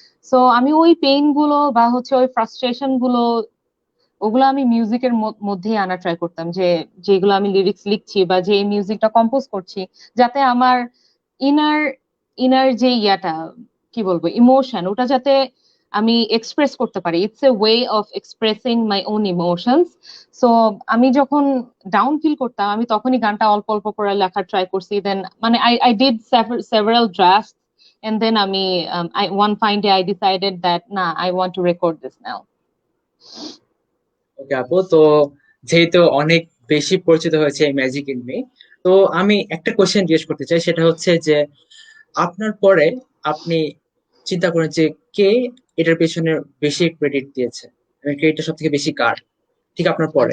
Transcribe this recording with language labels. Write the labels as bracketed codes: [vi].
[bn] So আমি ওই pain গুলো বা হচ্ছে ওই ফ্রাস্ট্রেশন গুলো ওগুলো আমি মিউজিকের মধ্যেই আনা ট্রাই করতাম, যে যেগুলো আমি লিরিক্স লিখছি বা যে মিউজিকটা কম্পোজ করছি, যাতে আমার ইনার ইনার যে ইয়াটা কি বলবো ইমোশন, ওটা যাতে আমি এক্সপ্রেস করতে পারি। [en] It's a way of expressing my own emotions. [bn] So আমি যখন ডাউন ফিল করতাম আমি তখনই গানটা অল্প অল্প করে লেখার ট্রাই করছি। দেন মানে [en] I did several draft and then one fine day I decided that nah, I want to record this now. [bn] ওকে আপু, তো যেহেতু অনেক বেশি পরিচিত হয়েছে এই ম্যাজিক ইন মি, তো আমি একটা কোশ্চেন জিজ্ঞেস করতে চাই, সেটা হচ্ছে যে আপনার পরে আপনি চিন্তা করেন যে কে এটার পেছনে বেশি ক্রেডিট দিয়েছে, ক্রেডিটটা সব থেকে বেশি কার, ঠিক আপনার পরে?